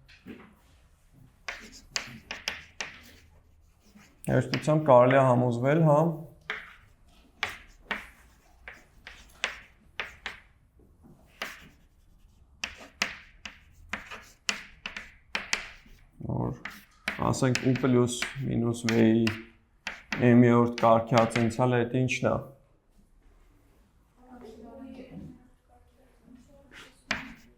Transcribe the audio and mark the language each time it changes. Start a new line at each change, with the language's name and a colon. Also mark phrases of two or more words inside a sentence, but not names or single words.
Armenian: հեշտությամբ կարելի է համոզվել, հա, որ ասենք u plus minus v-ի m-րդ կարգի ածանցիալը այդ ինչն է։